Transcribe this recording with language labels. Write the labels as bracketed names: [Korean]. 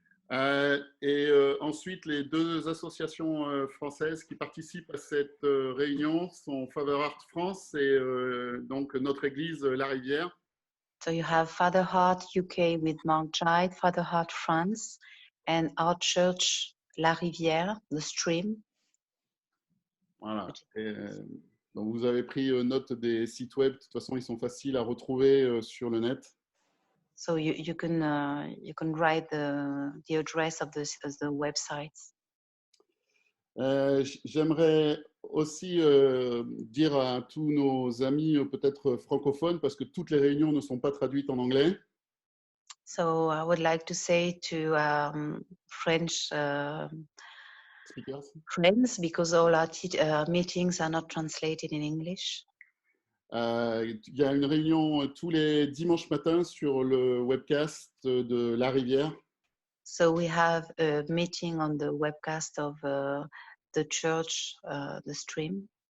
[French] Ensuite, les deux associations françaises qui participent à cette réunion sont Father Heart France et donc notre église La Rivière. [English] So you have Father Heart UK with Mark Giles, Father Heart France, and our church La Rivière, the Stream. [French] Voilà. Donc vous avez pris note des sites web. De toute façon, ils sont faciles à retrouver sur le net. [English] So you can write the address of the websites. [French] J'aimerais aussi dire à tous nos amis peut-être francophones, parce que toutes les réunions ne sont pas traduites en anglais. [English] So I would like to say to French Speakers. friends, because all our meetings are not translated in English. [French] Il y a une réunion tous les dimanches matins sur le webcast de La Rivière. [English] So we have a meeting on the webcast of the church, the Stream.